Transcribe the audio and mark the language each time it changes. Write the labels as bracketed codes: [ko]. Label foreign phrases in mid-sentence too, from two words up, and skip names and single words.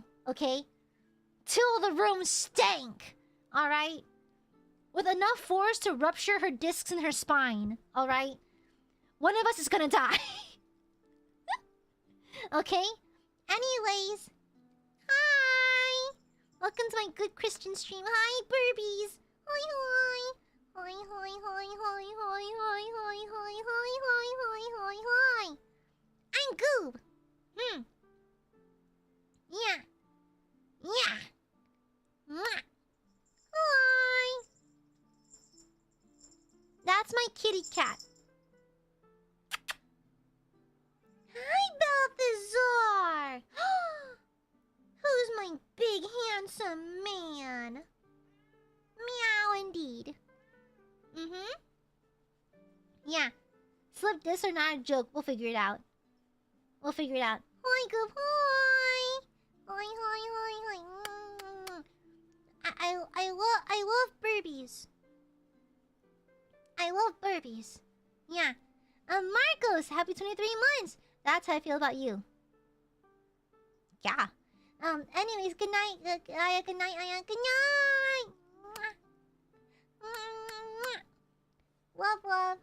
[en] Okay? Till the room stank. Alright? With enough force to rupture her discs in her spine. Alright? One of us is gonna die. Okay? Anyways. Hi! Welcome to my good Christian stream. Hi, Burbies! Hi, hi! Hi, hi, hi, hi, hi, hi, hi, hi, hi, hi, hi, hi, hi! I'm Goob! Yeah. Yeah. Mwah. Hi! That's my kitty cat. Hi, Balthazar! Who's my big, handsome man? Meow, indeed. Yeah. Slip this or not a joke. We'll figure it out. We'll figure it out. Hi, Goob. Hi! Hi, hi, hi, hi. I love Burbies. I love Burbies. Yeah. Marcos, happy 23 months. That's how I feel about you. Yeah. Anyways, good night. Aya, good night, Aya. Good night. Love, love.